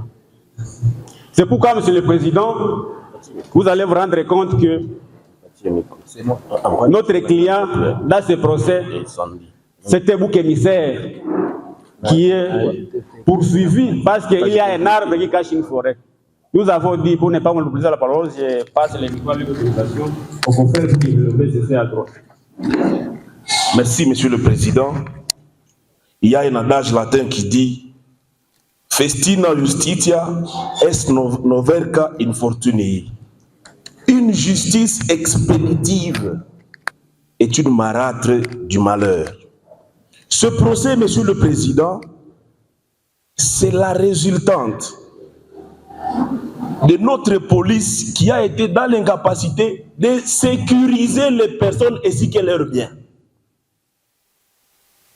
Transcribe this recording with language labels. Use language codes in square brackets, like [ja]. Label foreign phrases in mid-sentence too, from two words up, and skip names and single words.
[fr] C'est pourquoi, Monsieur le Président, vous allez vous rendre compte que notre client, dans ce procès, c'était bouc émissaire qui est poursuivi parce qu'il y a un arbre qui cache une forêt. Nous avons dit, pour ne pas monopoliser la parole, je passe les micros à l'autorisation au confrère qui veut le cesser à droite. Merci, Monsieur le Président. Il y a un adage latin qui dit [la] Festina justitia est noverca infortunii. [fr] Une justice expéditive est une marâtre du malheur. Ce procès, Monsieur le Président, c'est la résultante de notre police qui a été dans l'incapacité de sécuriser les personnes ainsi que leurs biens.